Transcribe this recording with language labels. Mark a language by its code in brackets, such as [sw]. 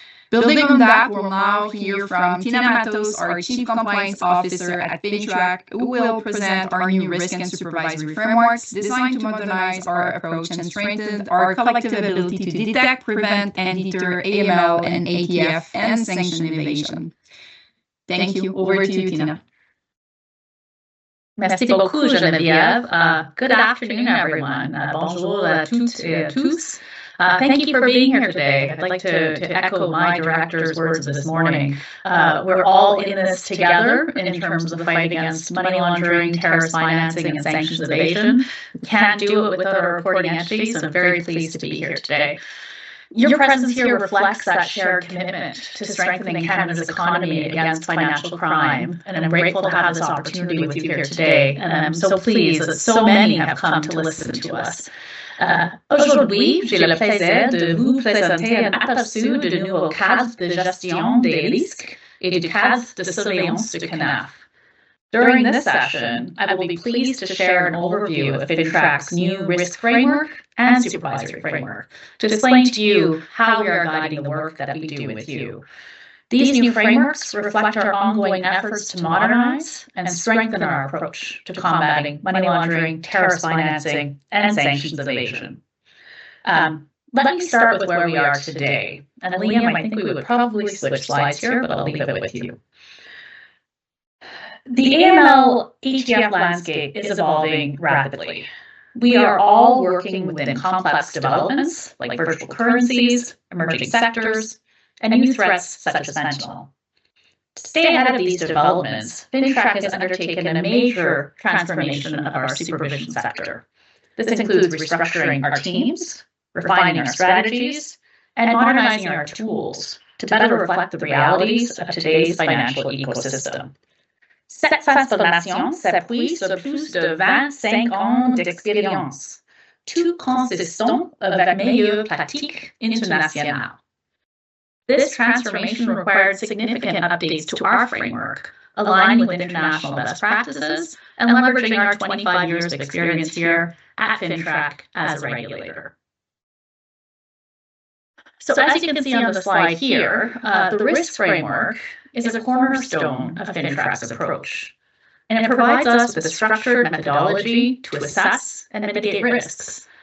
[en] Building on that, we'll now hear from Tina Matos, our Chief Compliance Officer at FINTRAC, who will present our new risk and supervisory frameworks designed to modernize our approach and strengthen our collective ability to detect, prevent, and deter AML and ATF and sanction evasion. Thank you. Over to you, Tina. [fr] Merci beaucoup, Geneviève. [en] Good afternoon, everyone. [fr] Bonjour à toutes et à tous. [en] Thank you for being here today. I'd like to echo my director's words this morning. We're all in this together in terms of the fight against money laundering, terrorist financing, and sanctions evasion. We can't do it without our reporting entities, so I'm very pleased to be here today. Your presence here reflects that shared commitment to strengthening Canada's economy against financial crime, and I'm grateful to have this opportunity with you here today, and I'm so pleased that so many have come to listen to us. [fr] Aujourd'hui, j'ai le plaisir de vous présenter un aperçu du nouveau cadre de gestion des risques et du cadre de surveillance du CNAF. [en] During this session, I will be pleased to share an overview of FINTRAC's new risk framework and supervisory framework to explain to you how we are guiding the work that we do with you. These new frameworks reflect our ongoing efforts to modernize and strengthen our approach to combating money laundering, terrorist financing, and sanctions evasion. Let me start with where we are today. And Liam, I think we would probably switch slides here, but I'll leave it with you. The AML ATF landscape is evolving rapidly. We are all working within complex developments like virtual currencies, emerging sectors, and new threats such as fentanyl. To stay ahead of these developments, FINTRAC has undertaken a major transformation of our supervision sector. This includes restructuring our teams, refining our strategies, and modernizing our tools to better reflect the realities of today's financial ecosystem. [fr] Cette transformation s'appuie sur plus de 25 ans d'expérience, tout consistant avec meilleures pratiques internationales. [en] This transformation required significant updates to our framework, aligning with international best practices and leveraging our 25 years of experience here at FINTRAC as a regulator. So as you can see on the slide here, the risk framework is a cornerstone of FINTRAC's approach, and it provides us with a structured methodology to assess and mitigate risks.